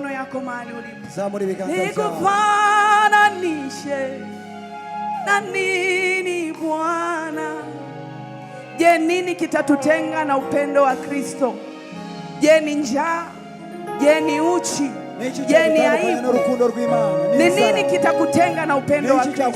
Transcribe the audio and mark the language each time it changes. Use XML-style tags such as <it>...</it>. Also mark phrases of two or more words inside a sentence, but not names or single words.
<sw>yako mahali ulipo.</sw> <rw>Zamura ibiganza byawe.</rw> <sw>Nikufananishe na nini Bwana? Je, nini kitatutenga na upendo wa Kristo? Je, ni njaa? Je, ni uchi? Je, ni aibu? Ni nini kitakutenga na upendo wa Kristo?</sw>